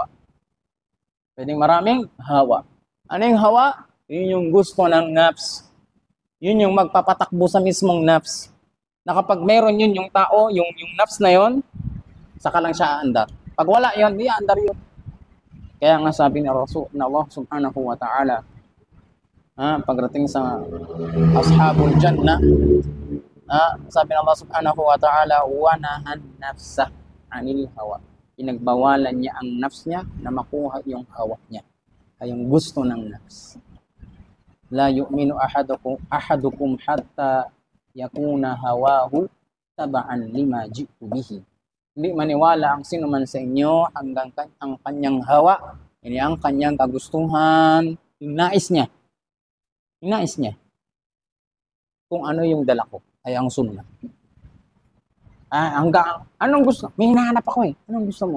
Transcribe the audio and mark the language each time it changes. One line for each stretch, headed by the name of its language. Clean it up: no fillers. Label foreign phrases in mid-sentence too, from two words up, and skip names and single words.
Filipino: Pwedeng maraming hawa. Ano yung hawa? Yun yung gusto ng nafs. Yun yung magpapatakbo sa mismong nafs. Na kapag meron yun yung tao, yung nafs na yun, saka lang siya aandar. Pag wala yun, di aandar yun. Kaya nga sabi ni Rasul na Allah
Arabic: سبحانه وتعالى,
Filipino: pagdating sa
Arabic: أصحاب الجنة,
Filipino: sabi ng Allah
Arabic: سبحانه وتعالى, ونهى النفس عن الهوى.
Filipino: Pinagbawalan niya ang nafs niya na makuha yung hawa niya. Ay yung gusto ng nafs.
Arabic: لا يؤمن أحدكم حتى يكون هواه تبعا لما جئت به.
Filipino: Hindi maniwala ang sino man sa inyo hanggang ang kanyang hawa Ini ang kanyang kagustuhan, yung nais niya. Yung nais niya. Kung ano yung dala ko, ay ang sunnah. Anong gusto? May hinahanap ako eh. Anong gusto mo?